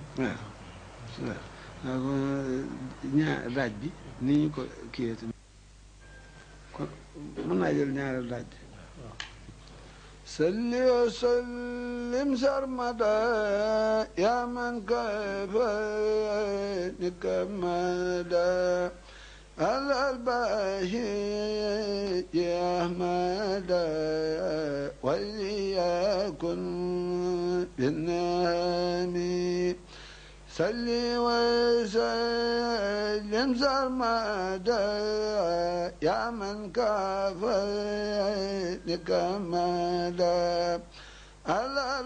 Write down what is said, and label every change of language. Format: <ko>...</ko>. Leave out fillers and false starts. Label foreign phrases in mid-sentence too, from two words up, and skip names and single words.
<wo>waaw ñaar daaj bi ni ñu ko kiiyee tamit kon mën naa jël ñaareelu daaj bi</wo> <ar>صل وسلم سرمدا يا من كفاني كمدا على الباهي يا أحمد وليكن بالنعم صل وسلم سرمدا يا من كافاني كمدا على</ar>